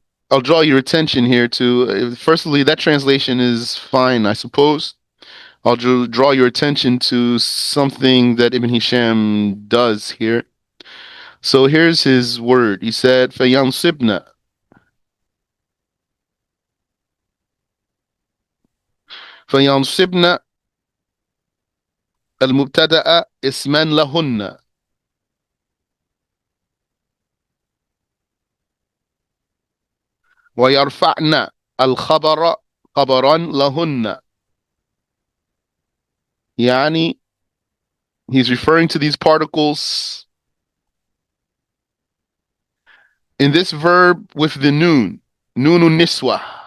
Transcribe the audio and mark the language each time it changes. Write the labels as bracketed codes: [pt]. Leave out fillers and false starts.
[en] I'll draw your attention here to, firstly, that translation is fine, I suppose. I'll draw your attention to something that Ibn Hisham does here. So here's his word. He said, [ar] فَيَنْصِبْنَا فَيَنْصِبْنَا المبتدأ اسما لهن ويرفعن الخبر خبرا لهن. [en] يعني he's referring to these particles in this verb with the noon, noonun niswa.